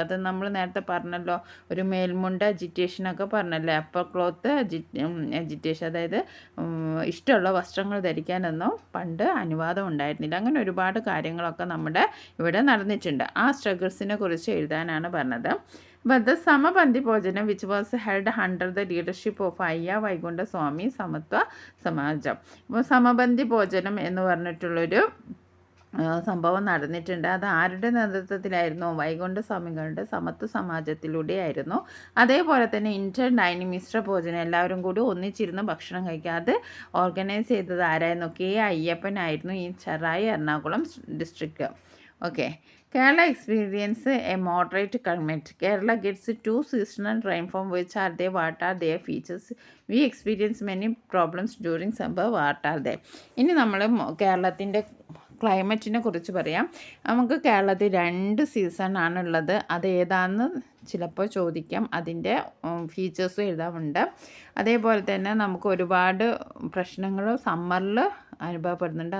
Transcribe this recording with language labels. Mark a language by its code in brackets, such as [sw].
[ml] അത് നമ്മൾ നേരത്തെ പറഞ്ഞല്ലോ, ഒരു മേൽമുണ്ട് അജിറ്റേഷനൊക്കെ പറഞ്ഞല്ലേ. അപ്പോൾ ക്ലോത്ത് അജിറ്റേഷൻ, അതായത് ഇഷ്ടമുള്ള വസ്ത്രങ്ങൾ ധരിക്കാനൊന്നും പണ്ട് അനുവാദം ഉണ്ടായിരുന്നില്ല. അങ്ങനെ ഒരുപാട് കാര്യങ്ങളൊക്കെ നമ്മുടെ ഇവിടെ നടന്നിട്ടുണ്ട്. ആ സ്ട്രഗിൾസിനെ കുറിച്ച് എഴുതാനാണ് പറഞ്ഞത്. [en] But the Samabandhi Bhojanam, which was held under the leadership of Ayya Vaikunta Swami Samatva Samajam. [ml] അപ്പോൾ സമബന്ധി ഭോജനം എന്ന് പറഞ്ഞിട്ടുള്ളൊരു സംഭവം നടന്നിട്ടുണ്ട്. അത് ആരുടെ നേതൃത്വത്തിലായിരുന്നു? വൈകുണ്ഠ സ്വാമികളുടെ സമത്വ സമാജത്തിലൂടെയായിരുന്നു. അതേപോലെ തന്നെ ഇന്റർ ഡൈനിങ് മിശ്ര ഭോജനം, എല്ലാവരും കൂടി ഒന്നിച്ചിരുന്ന് ഭക്ഷണം കഴിക്കുക, അത് ഓർഗനൈസ് ചെയ്തത് ആരായിരുന്നു? കെ അയ്യപ്പനായിരുന്നു, ഈ Cherai Ernakulam district. [en] Okay. Kerala experiences a moderate climate. Kerala gets 2 seasonal rainfall. Which are they? What are their features? We experience many problems during summer. What are they? [ml] ഇനി നമ്മൾ കേരളത്തിൻ്റെ ക്ലൈമറ്റിനെ കുറിച്ച് പറയാം. നമുക്ക് കേരളത്തിൽ 2 സീസൺ ആണുള്ളത്. അത് ഏതാണെന്ന് ചിലപ്പോൾ ചോദിക്കാം. അതിൻ്റെ ഫീച്ചേഴ്സും എഴുതാറുണ്ട്. അതേപോലെ തന്നെ നമുക്ക് ഒരുപാട് പ്രശ്നങ്ങൾ സമ്മറിൽ അനുഭവപ്പെടുന്നുണ്ട്.